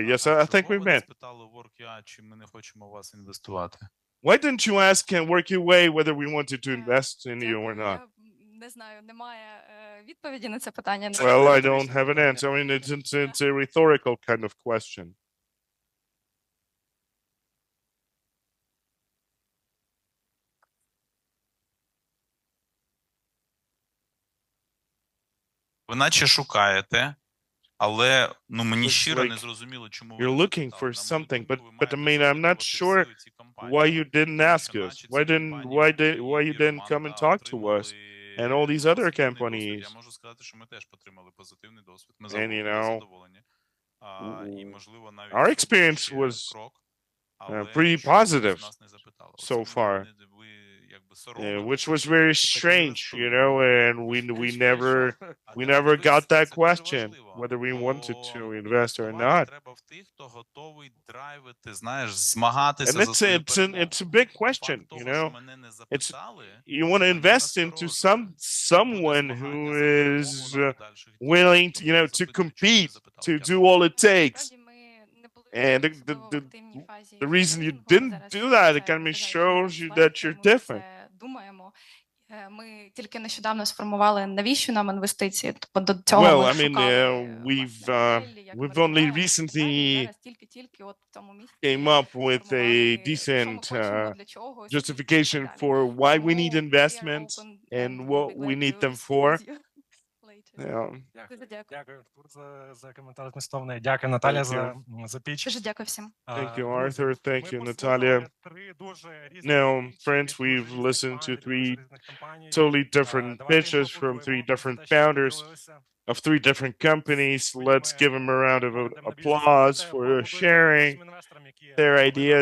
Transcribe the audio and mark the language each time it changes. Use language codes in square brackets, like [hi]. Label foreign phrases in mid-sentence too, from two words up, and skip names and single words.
[en] Yes, I think we've met. Why didn't you ask WorkUA whether we wanted to invest in you or not? Well, I don't have an answer. I mean, it's a rhetorical kind of question. [uk] Ви наче шукаєте, але ну мені щиро не зрозуміло, чому ви [en] You're looking for something, but I mean, I'm not sure why you didn't ask us. Why you didn't come and talk to us and all these other companies? [uk] Я можу сказати, що ми теж отримали позитивний досвід. Ми задоволені. І можливо навіть [en] our experience was pretty positive so far. Which was very strange, you know, and we never got that question whether we wanted to invest or not. And it's a big question, you know. It's you want to invest into someone who is willing to, you know, to compete, to do all it takes. And the reason you didn't do that, it kind of shows you that you're different. [uk] Ми тільки нещодавно сформували, навіщо нам інвестиції. Тобто до цього [en] Well, I mean, we've only recently came up with a decent justification for why we need investments and what we need them for. [uk] Дякую за коментар змістовний. Дякую, Наталя, за піч. Дуже дякую всім. [en] Thank you, Arthur. Thank you, Natalia. Now, friends, we've listened to three totally different pitches from three different founders of three different companies. Let's give them a round of applause for sharing their ideas.